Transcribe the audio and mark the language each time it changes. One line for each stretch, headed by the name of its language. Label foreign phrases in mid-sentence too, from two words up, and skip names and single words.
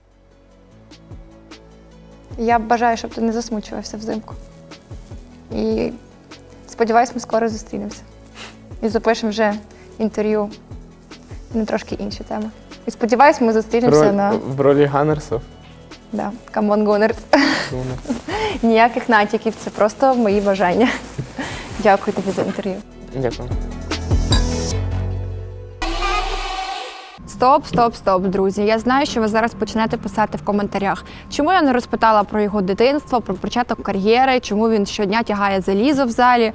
Ukrainian: Я бажаю, щоб ти не засмучувався взимку. І сподіваюсь, ми скоро зустрінемося. І запишемо вже інтерв'ю на трошки інші теми. І сподіваюсь, ми зустрінемося В ролі Ганнерсов? Да,
English: come on, Gunners.
Ukrainian: Ніяких натяків, це просто мої бажання. Дякую тобі за інтерв'ю. Дякую. Стоп, друзі. Я знаю, що ви зараз почнете писати в коментарях, чому я не розпитала про його дитинство, про початок кар'єри, чому він щодня тягає залізо в залі.